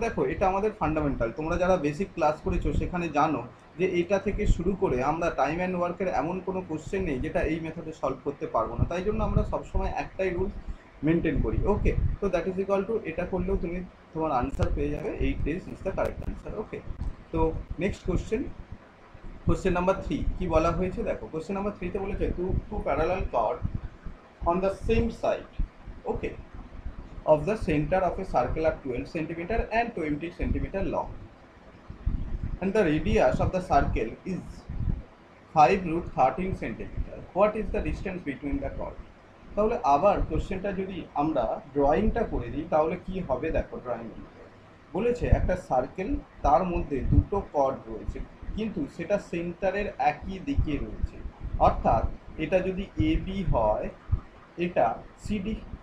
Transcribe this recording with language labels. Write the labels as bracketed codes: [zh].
[bn] দেখো, এটা আমাদের ফান্ডামেন্টাল, তোমরা যারা বেসিক ক্লাস করেছো সেখানে জানো যে এটা থেকে শুরু করে আমরা টাইম অ্যান্ড ওয়ার্কের এমন কোনো কোশ্চেন নেই যেটা এই মেথডে সলভ করতে পারবো না। তাই জন্য আমরা সবসময় একটাই রুল মেনটেন করি। ওকে, তো দ্যাট ইজ ইকুয়াল টু, এটা করলেও তুমি তোমার আনসার পেয়ে যাবে, [en] 8 days is the correct answer. [bn] ওকে, তো নেক্সট কোশ্চেন নাম্বার 3 কি বলা হয়েছে দেখো। [en] question number [bn] 3 তে বলেছে [en] Two parallel chord on the same side, okay, of the center of a circle are 12 centimeter and 20 centimeter long, and the radius of the circle is 5 root 13 centimeter. What is the distance between the chord? [bn] তাহলে আবার কোশ্চেনটা যদি আমরা ড্রয়িংটা করে দিই তাহলে কি হবে দেখো। ড্রয়িং বলেছে একটা সার্কেল, তার মধ্যে দুটো কর্ড রয়েছে, কিন্তু সেটা সেন্টারের একই দিকে রয়েছে। অর্থাৎ এটা যদি এ বি হয়, এটা সিডি,